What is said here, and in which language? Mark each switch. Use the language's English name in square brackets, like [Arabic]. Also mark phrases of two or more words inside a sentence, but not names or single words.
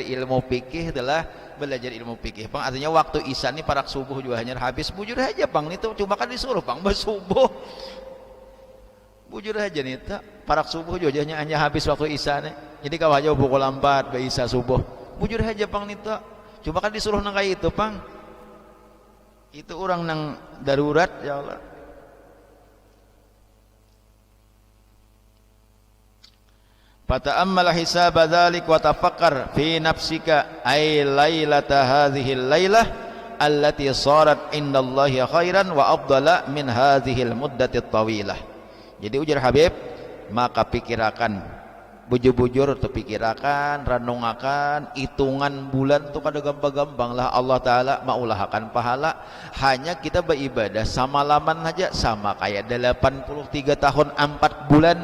[Banjar] ilmu fikih adalah belajar ilmu fikih pang artinya waktu isya ini parak subuh juga hanya habis bujur aja pang itu cuma kan disuruh pang bersubuh bujur aja nih tak parak subuh jojanya hanya habis waktu isya nih, jadi kau aja pukul 4 be isya subuh bujur aja pang nih tak, cuma kan disuruh nang kayak itu pang, itu orang nang darurat [Arabic] يا الله. فتأمل حساب ذلك وتفكر في نفسك أي ليلة هذه الليلة التي صارت عند الله خيرا وأفضل من هذه المدة الطويلة. [Banjar] Jadi ujar Habib, maka pikirakan bujur-bujur tu pikirakan, renungakan hitungan bulan tu kada gampang-gampang lah Allah Taala maulahakan pahala. Hanya kita beribadah sama laman aja sama kayak 83 tahun 4 bulan.